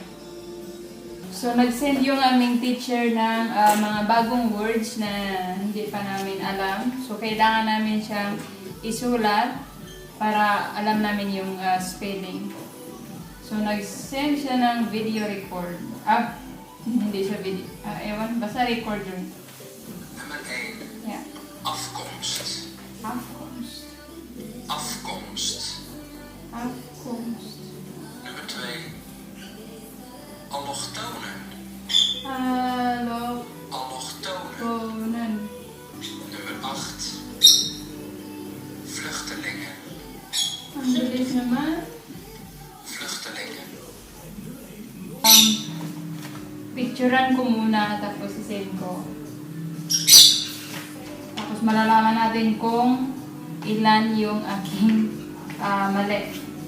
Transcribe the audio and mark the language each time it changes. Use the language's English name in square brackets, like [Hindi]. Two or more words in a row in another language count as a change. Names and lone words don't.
[Filipino] So, nag-send yung aming teacher ng mga bagong words na hindi pa namin alam. So, kailangan namin siyang isulat para alam namin yung spelling. So, nag-send siya ng video record. Hindi siya video. Ewan, basta record yun. [Dutch] Nummer 1. [English] Yeah. [Dutch] Afkomst. Afkomst. Afkomst. Afkomst. Nummer 2. Allochtonen. Allochtonen. Allochtonen. Nummer 8. [Filipino] English naman. [Dutch] vluchtelingen, [Filipino] Picturean ko muna tapos isend ko. Tapos malalaman natin kung ilan yung aking mali.